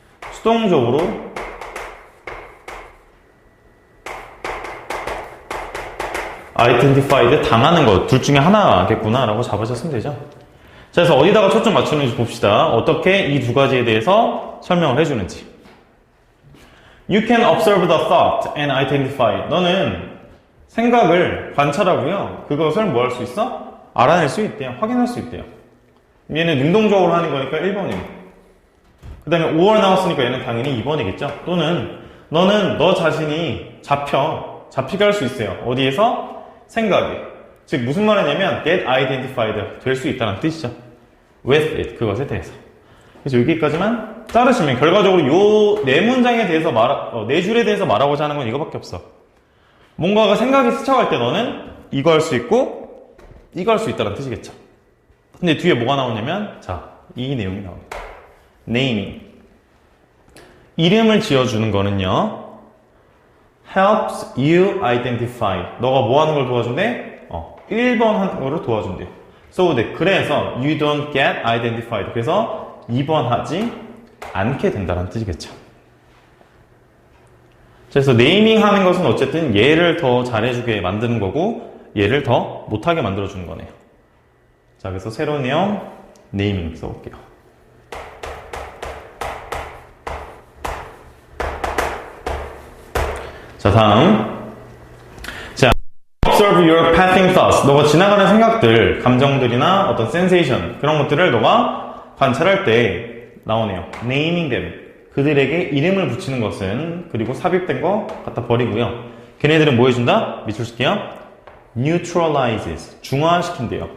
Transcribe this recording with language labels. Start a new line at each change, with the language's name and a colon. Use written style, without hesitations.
Korean: 수동적으로 아이덴티파이드 당하는 것. 둘 중에 하나겠구나 라고 잡으셨으면 되죠. 자, 그래서 어디다가 초점 맞추는지 봅시다. 어떻게 이 두 가지에 대해서 설명을 해주는지.
English: You can observe the thought and identify.
Korean: 너는 생각을 관찰하고요. 그것을 뭐 할 수 있어? 알아낼 수 있대요. 확인할 수 있대요. 얘는 능동적으로 하는 거니까 1번이고. 그 다음에 5월 나왔으니까 얘는 당연히 2번이겠죠. 또는 너는 너 자신이 잡히게 할 수 있어요. 어디에서? 생각에. 즉 무슨 말이냐면
English: get identified
Korean: 될 수 있다는 뜻이죠.
English: with it.
Korean: 그것에 대해서. 그래서 여기까지만 자르시면 결과적으로 요 네 문장에 대해서 네 줄에 대해서 말하고자 하는 건 이거밖에 없어. 뭔가가 생각이 스쳐갈 때 너는 이거 할 수 있고 이거 할 수 있다는 뜻이겠죠. 근데 뒤에 뭐가 나오냐면 자, 이 내용이 나옵니다.
English: naming.
Korean: 이름을 지어주는 거는요.
English: helps you identify.
Korean: 너가 뭐 하는 걸 도와준대? 1번 하는 거를 도와준대.
English: So that,
Korean: 그래서
English: you don't get identified.
Korean: 그래서 2번 하지 않게 된다는 뜻이겠죠. 그래서 네이밍 하는 것은 어쨌든 얘를 더 잘해주게 만드는 거고 얘를 더 못하게 만들어주는 거네요. 자, 그래서 새로운 내용 네이밍 써볼게요. 자, 다음.
English: 자, observe your passing thoughts.
Korean: 너가 지나가는 생각들, 감정들이나 어떤 sensation 그런 것들을 너가 관찰할 때 나오네요.
English: naming them.
Korean: 그들에게 이름을 붙이는 것은, 그리고 삽입된 거 갖다 버리고요. 걔네들은 뭐 해준다? 밑줄 쓸게요. neutralizes. 중화시킨대요.